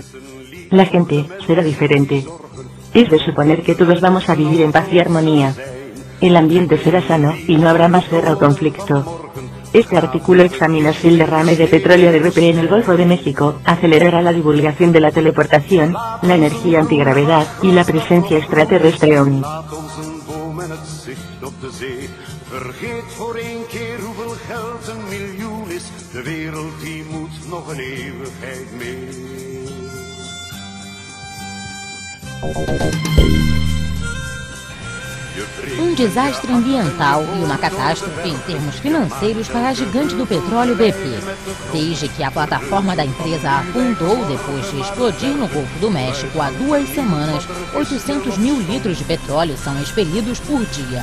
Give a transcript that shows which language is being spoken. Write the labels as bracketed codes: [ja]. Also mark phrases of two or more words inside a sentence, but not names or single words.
[es] La gente será diferente. Es de suponer que todos vamos a vivir en paz y armonía. El ambiente será sano y no habrá más guerra o conflicto. Este artículo examina si el derrame de petróleo de BP en el Golfo de México acelerará la divulgación de la teleportación, la energía antigravedad y la presencia extraterrestre OVNI. [nl] Vergeet voor één keer hoeveel geld een miljoen is. De wereld die moet nog een eeuwigheid mee. [pt] Desastre ambiental e uma catástrofe em termos financeiros para a gigante do petróleo BP. Desde que a plataforma da empresa afundou depois de explodir no Golfo do México há 2 semanas, 800 mil litros de petróleo são expelidos por dia.